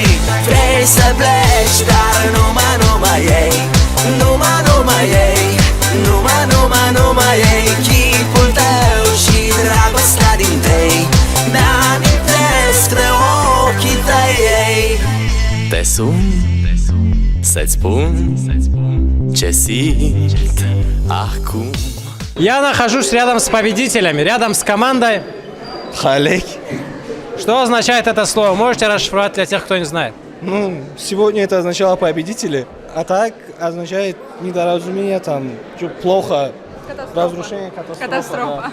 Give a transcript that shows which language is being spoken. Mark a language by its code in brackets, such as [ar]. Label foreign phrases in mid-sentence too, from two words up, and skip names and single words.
[ro] Vrei să pleci, dar numai ei, numai ei, numai ei, chipul tău și dragostea din tei. Mi-amintesc de ochii tăi, ei. Te sun să-ți spun ce simt acum. [ru] Я нахожусь рядом с победителями, рядом с командой. Халек. Что означает это слово? Можете расшифровать для тех, кто не знает? Ну, сегодня это означало победители, а так означает недоразумение, там, плохо, разрушение, катастрофа.